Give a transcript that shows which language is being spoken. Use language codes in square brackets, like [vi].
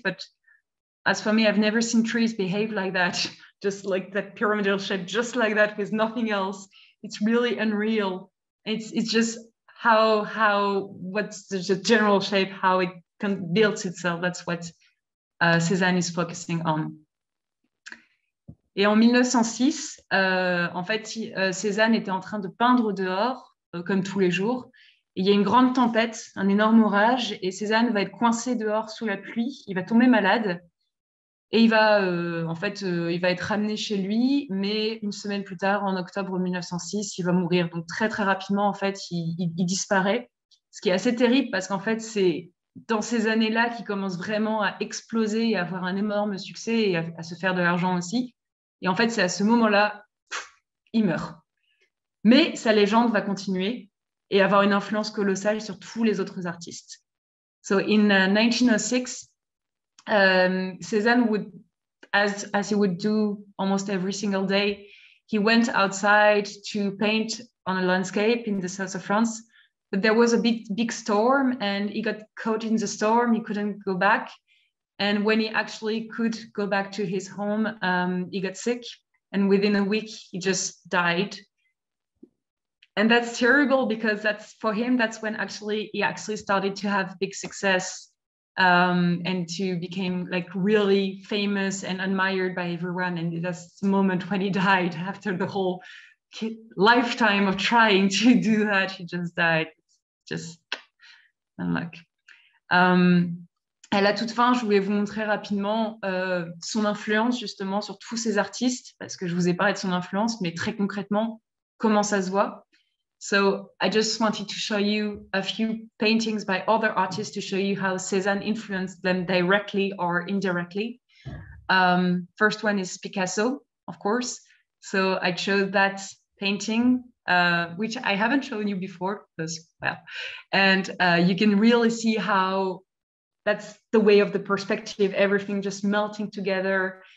[en] But as for me, I've never seen trees behave like that. Just like that pyramidal shape, just like that with nothing else. It's really unreal. It's just what's the general shape, how it builds itself. That's what Cézanne is focusing on. [fr] Et en 1906, en fait, Cézanne était en train de peindre dehors, comme tous les jours. Et il y a une grande tempête, un énorme orage, et Cézanne va être coincé dehors sous la pluie. Il va tomber malade. Et il va être ramené chez lui, mais une semaine plus tard, en octobre 1906, il va mourir. Donc très très rapidement, en fait, il disparaît. Ce qui est assez terrible parce qu'en fait, c'est dans ces années-là qu'il commence vraiment à exploser et à avoir un énorme succès et à se faire de l'argent aussi. Et en fait, c'est à ce moment-là, il meurt. Mais sa légende va continuer. et avoir une influence colossale sur tous les autres artistes. [en] So in 1906, Cézanne would, as he would do almost every single day, he went outside to paint on a landscape in the south of France. But there was a big storm and he got caught in the storm. He couldn't go back. And when he actually could go back to his home, he got sick. And within a week, he just died. And that's terrible because for him, that's when he actually started to have big success and to become like really famous and admired by everyone. And that's the moment when he died after the whole lifetime of trying to do that. He just died. Just unlucky. [fr] À la toute fin, je voulais vous montrer rapidement son influence justement sur tous ces artistes, parce que je vous ai parlé de son influence, mais très concrètement, comment ça se voit. [en] So I just wanted to show you a few paintings by other artists to show you how Cézanne influenced them directly or indirectly. First one is Picasso, of course. So I chose that painting, which I haven't shown you before, because, well, and you can really see how that's the way of the perspective, everything just melting together.